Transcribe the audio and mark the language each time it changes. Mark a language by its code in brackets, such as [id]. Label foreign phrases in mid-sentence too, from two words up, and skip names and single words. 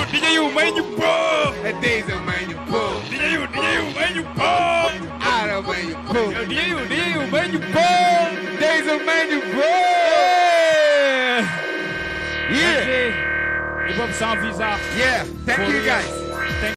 [wo] yu may ñu boo Diesel may ñu boo DJ yu may ñu boo Ara may ñu boo DJ yu may ñu boo Diesel may ñu boo [en] Yeah. Hip hop [fr] sans visa. [en] Yeah, thank you guys.